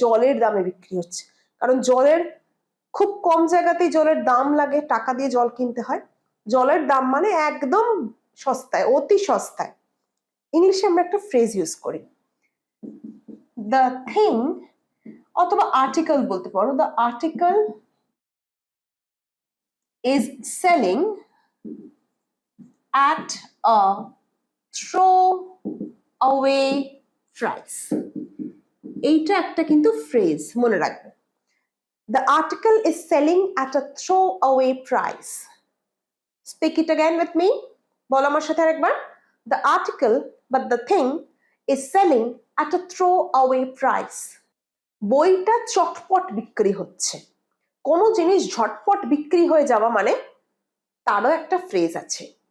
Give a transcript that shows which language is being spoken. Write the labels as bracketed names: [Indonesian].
[Bangla] জলের দামে বিক্রি হচ্ছে। কারণ জলের খুব কম জায়গাতেই জলের দাম লাগে, টাকা দিয়ে জল কিনতে হয়। জলের দাম মানে একদম সস্তায়, অতি সস্তায়। ইংলিশে আমরা একটা ফ্রেজ ইউজ করি, [English] the thing, [Bangla] অথবা আর্টিকেল বলতে পারো। [English] The article is selling at a throw away price। [Bangla] এইটা একটা কিন্তু ফ্রেজ, মনে রাখবে। [English] The article is selling at a throw away price. Speak it again with me. [Bangla] বলো আমার সাথে আরেকবার। [English] The article but the thing is selling at a throw away price. [Bangla] বইটা চটপট বিক্রি হচ্ছে। কোনো জিনিস ঝটপট বিক্রি হয়ে যাওয়া মানে তারও একটা ফ্রেজ আছে।